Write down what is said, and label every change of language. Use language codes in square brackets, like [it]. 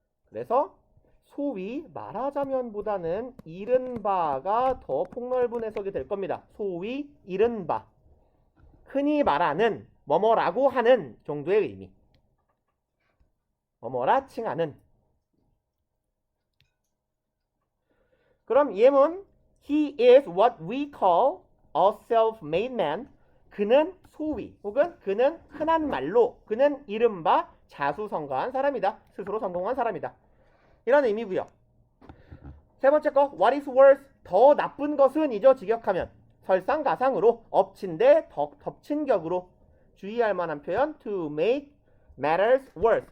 [ko] 그래서 소위 말하자면보다는 이른바가 더 폭넓은 해석이 될 겁니다. 소위 이른바 흔히 말하는 뭐뭐라고 하는 정도의 의미 뭐뭐라 칭하는. 그럼 예문 [en] He is what we call a self-made man. [ko] 그는 소위 혹은 그는 흔한 말로 그는 이른바 자수성가한 사람이다. 스스로 성공한 사람이다. 이런 의미고요. 세 번째 거 [en] what is worse [ko] 더 나쁜 것은 이죠. 직역하면 설상가상으로 엎친 데 덮친 격으로 주의할 만한 표현 [en] to make matters worse.